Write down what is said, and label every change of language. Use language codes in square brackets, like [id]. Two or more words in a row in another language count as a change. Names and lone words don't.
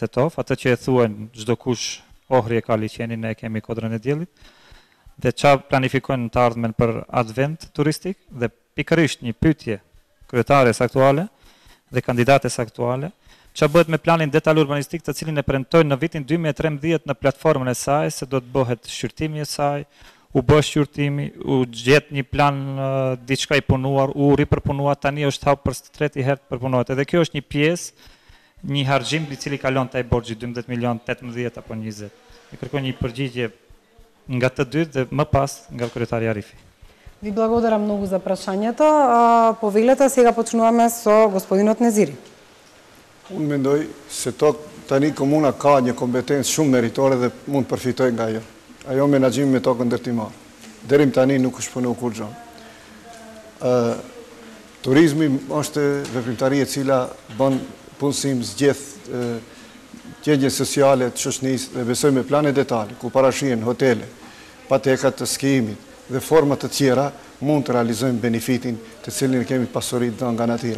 [sq] e Tov, atë që e thuan çdo kush Ohri e ka liçenin, ne kemi Kodrën e Diellit, dhe çfarë planifikojnë të ardhmen për advent turistik, dhe pikërisht një pyetje kryetares aktuale dhe kandidates aktuale, çfarë bëhet me planin detaj urbanistik të cilin e premtojnë në vitin 2013 në platformën e saj se do të bëhet shqyrtimi e saj, u bë shqyrtimi, u gjet një plan diçka i punuar, u ripërpunua, tani është hap për treti herë të përpunohet. Edhe kjo është një pjesë, një harxhim i cili kalon taj borxhi 12 milion, 18 apo 20. E kërkoj një përgjigje nga të dy dhe më pas nga kryetari Arifi. [mk] Ви благодарам многу за прашањето. Повелете, сега почнуваме со господинот Незири. [sq] Unë mendoj se tani komuna ka një kompetencë shumë meritore dhe mund të përfitoj nga ajo. Ajo menaxhimi me tokën ndërtimare. Deri tani nuk është punuar kur gjë. Turizmi është veprimtari e cila bën punësim, zgjedh gjegje sociale të shoqënisë dhe besoj me plane detale, ku parashihen hotele, patekat të skijimit dhe forma të tjera, mund të realizojmë benefitin të cilin kemi pasuri dhënë nga natyra.